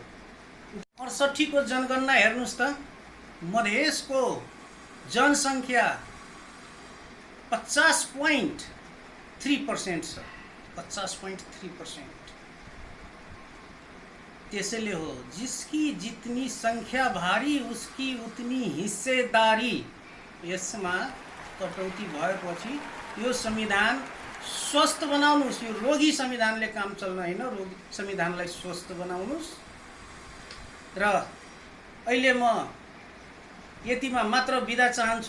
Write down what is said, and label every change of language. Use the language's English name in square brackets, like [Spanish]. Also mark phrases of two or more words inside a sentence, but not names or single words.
[Nepali] 68 को जनगणना हेर्नुस् त, मधेसको जनसङ्ख्या 50.3% छ। 50.3%। त्यसैले हो, [Hindi] जिसकी जितनी संख्या भारी उसकी उतनी हिस्सेदारी। [Nepali] यसमा कटौती भएपछि यो संविधान स्वस्थ बनाउनुस्। यो रोगी संविधानले काम चल्न हैन, रोगी संविधानलाई स्वस्थ बनाउनुस्। र अहिले म यतिमा मात्र बिदा चाहन्छु।